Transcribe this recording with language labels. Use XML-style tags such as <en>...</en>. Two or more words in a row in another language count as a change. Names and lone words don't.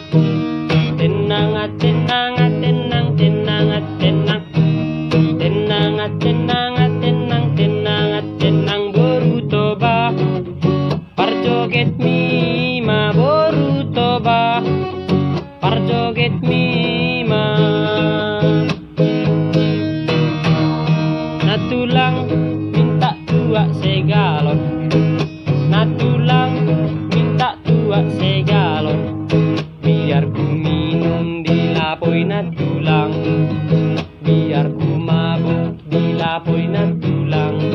<id>Tenang, tenang, tenang, tenang, tenang. Tenang, tenang, tenang, tenang, tenang.</id> <bbc>Boru toba parjoget mima, boru toba parjoget mima.</bbc> <id>Natulang minta tua segalon, natulang minta tua segalon. Biar ku minum</id> <bbc>dilapoi natulang,</bbc> <id>biar ku mabuk</id> <bbc>dilapoi natulang.</bbc>